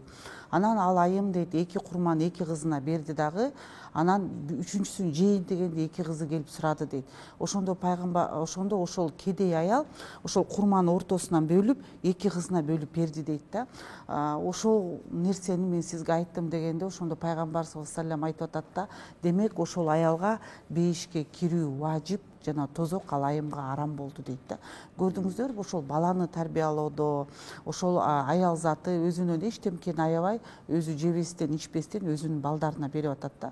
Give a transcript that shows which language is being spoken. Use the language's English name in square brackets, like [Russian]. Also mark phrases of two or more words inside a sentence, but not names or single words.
[Kyrgyz] Анан ал айым дейт 2 курманы 2 кызына берди дагы, анан үчүнчүсүн жейин дегенде 2 кызы келип сурады дейт. Ошондо ошол кедей аял ошол курманы ортосунан бөлүп 2 кызына бөлүп берди дейт да. Ошол нерсени мен сизге айттым дегенде ошондо пайгамбар [Arabic] صلى الله عليه وسلم [Kyrgyz] айтып атат да: "Демек ошол аялга бейишке кирүү важип, жана тозок ал айымга арам болду" дейт да. Көрдүңүздөрбү, ошол баланы тарбиялоодо ошол аял заты өзүнөн эчтемкени аябай, өзү жебестен, ичпестен өзүнүн балдарына берип атат да.